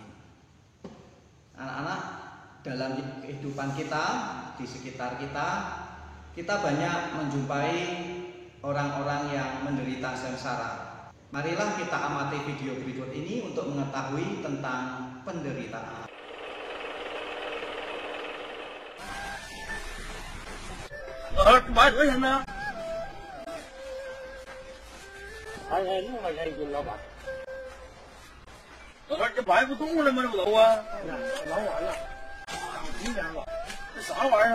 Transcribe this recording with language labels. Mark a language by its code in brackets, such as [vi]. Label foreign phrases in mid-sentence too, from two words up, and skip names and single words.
[id] Anak-anak, dalam kehidupan kita, di sekitar kita banyak menjumpai orang-orang yang menderita sengsara. Marilah kita amati video berikut ini untuk mengetahui tentang penderitaan. [zh] 卖多少钱呢？6块钱一斤，老板。老板，这卖不动了吗？这不都啊？老完了，几天了？这啥玩意儿啊？